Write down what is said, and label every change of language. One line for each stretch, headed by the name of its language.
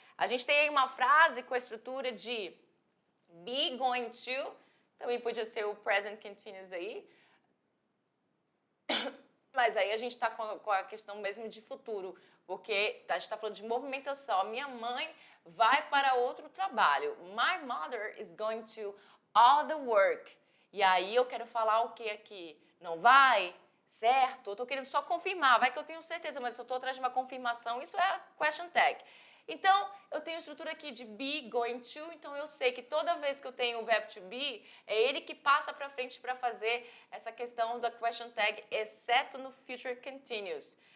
Portuguese: A gente tem aí uma frase com a estrutura de be going to, também podia ser o present continuous aí, mas aí a gente está com a questão mesmo de futuro, porque a gente está falando de movimentação. Minha mãe vai para outro trabalho.
English: My mother is going to all the work.
Portuguese: E aí eu quero falar o que aqui? Não vai? Certo? Eu estou querendo só confirmar. Vai que eu tenho certeza, mas se eu estou atrás de uma confirmação, isso é a question tag. Então, eu tenho a estrutura aqui de be, going to, então eu sei que toda vez que eu tenho o verbo to be, é ele que passa para frente para fazer essa questão da question tag, exceto no future continuous.